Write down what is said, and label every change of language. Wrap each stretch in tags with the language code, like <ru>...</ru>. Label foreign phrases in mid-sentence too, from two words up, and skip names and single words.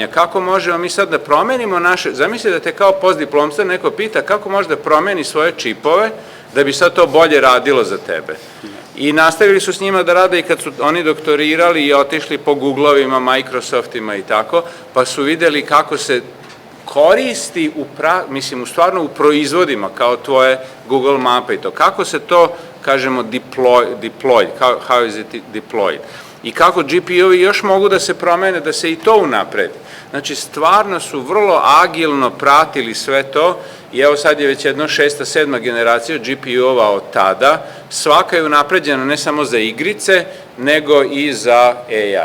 <sr>Kako možemo mi sad da promenimo naše... Zamisli da te kao postdiplomca neko pita kako može da promeni svoje čipove da bi sad to bolje radilo za tebe. I nastavili su s njima da rade i kad su oni doktorirali i otišli po Googlovima, Microsoftima i tako, pa su videli kako se koristi u stvarno u proizvodima, kao tvoje Google mape i to. Kako se to, kažemo,</sr> <en>deployed, how is it deployed?</en> <sr>I kako GPU-ovi još mogu da se promene, da se i to unapredi. Znači, stvarno su vrlo agilno pratili sve to i evo sad je već jedno 6. 7. generacija GPU-ova od tada. Svaka je unapređena ne samo za igrice, nego i za AI.</sr>